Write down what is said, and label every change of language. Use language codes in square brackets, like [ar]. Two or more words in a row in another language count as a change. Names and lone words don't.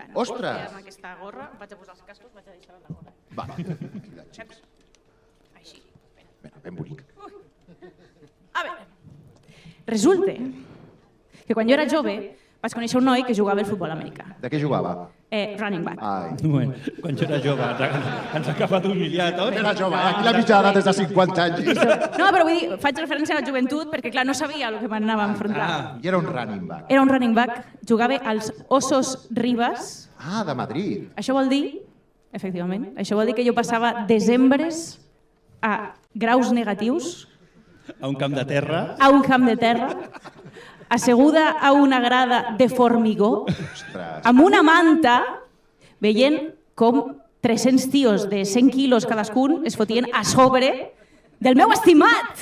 [ca] Ostres! Amb aquesta gorra, vaig a posar els cascos, vaig a deixar la gorra. Va, Així. ben bonic. A veure, resulta que quan jo era jove vaig conèixer un noi que jugava al futbol americà. De què jugava? [en] Running back. [ca] Quan jo era jove ens ha acabat d'humiliar tots. Era jove, aquí la mitjana des de 50 anys. No, però vull dir, faig referència a la joventut perquè, clar, no sabia el que m'anava a enfrontar. I era un [en] running back. [ca] Era un [en] running back, [ca] jugava als Osos Rivas. De Madrid. Això vol dir, efectivament, això vol dir que jo passava desembres a graus negatius. A un camp de terra. A un camp de terra, asseguda a una grada de formigó, amb una manta, veient com 300 tios de 100 quilos cadascun es fotien a sobre del meu estimat.